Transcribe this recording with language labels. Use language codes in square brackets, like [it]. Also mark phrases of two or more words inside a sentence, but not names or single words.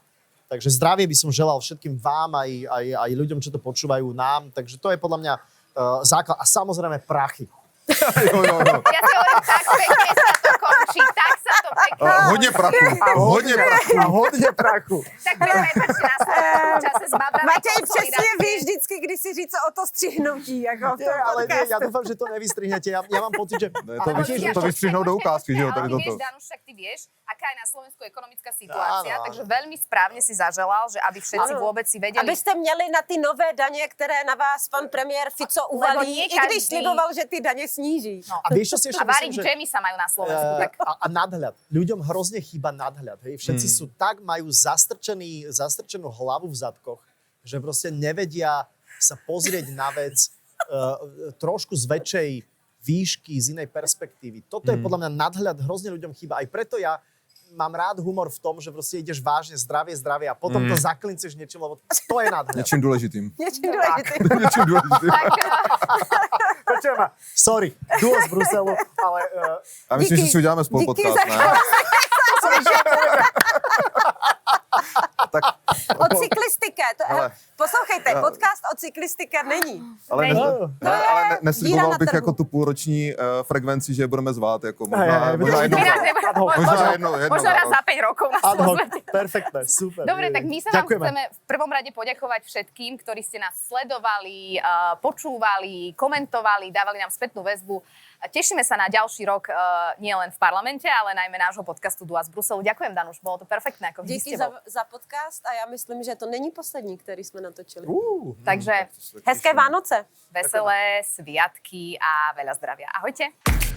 [sk] Takže zdravie by som želal všetkým vám, aj ľuďom, čo to počúvajú nám. Takže to je podľa mňa základ. A samozrejme prachy. Ja si hovorím, tak pekne sa to končí, tak sa to pekne [cs] Hodně prachu. A hodně prachu. [sk] Tak prepáčte na svojom čase s babrami [cs] Matěj, přesně víš vždycky, kdy si říct o to střihnutí, jako v tom [sk] Ale nie, [cs] podcastu. [sk] ja dúfam, že to nevystrihnete. Ja mám pocit, že... [cs] To vystřihnou do ukázky, že jo, tady [sk] Ale ty toto. vieš, Danuš, však ty vieš, aká je na Slovensku ekonomická situácia, Áno. takže veľmi správne si zaželal, že aby všetci Áno. vôbec si vedeli... [cs] Abyste měli na ty nové daně, které na vás pan premiér Fico uvalí, [sk] nie [cs] i když [sk] každý- [cs] sliboval, že ty daně sníží. No. [sk] A vieš, čo si ešte A variť myslím, že... džemy sa majú na Slovensku, tak A nadhľad. Ľuďom hrozne chýba nadhľad. Hej? Všetci sú tak, majú zastrčenú hlavu v zadkoch, že proste nevedia sa pozrieť na vec trošku z väčšej výšky, z inej perspektívy. Toto je podľa mňa nadhľad, hrozne ľuďom chýba. Aj preto ja mám rád humor v tom, že proste ideš vážne, zdravie a potom to zaklinceš niečím, lebo to je nadhľad. [cs] Něčím důležitým. Něčím důležitým. Něčím důležitým. [sk] Počujem ma, sorry, duo z Bruselu, ale... [cs] A myslím, Díky. že si uděláme spolu Díky podcast, za ne? Tak, [sk] O cyklistike. [cs] Hele. Poslouchejte, podcast o cyklistike není. ale, Není. nesliboval díra na bych trhu. jako tu půlroční frekvenci, že je budeme zvát. Jako [sk] Hej, [cs] možná jednou [sk] Vyraz [cs] za- nebude- Možná jednou [sk] možno za raz rok. za 5 rokov na [la] Ad hoc, [sk] svete. perfektné, super. Dobre, tak my sa vám Ďakujeme. chceme v prvom rade poďakovať všetkým, ktorí ste nás sledovali, počúvali, komentovali, dávali nám spätnú väzbu. Tešíme sa na ďalší rok nielen v parlamente, ale najmä nášho podcastu Dua z Bruselu. Ďakujem, Danuš, bolo to perfektné, ako vždy s [cs] Díky [sk] tebou. [cs] za podcast a já myslím, že to není poslední, který jsme natočili. [sk] Takže [cs] Hezké Vánoce. [sk] veselé sviatky a veľa zdravia. Ahojte.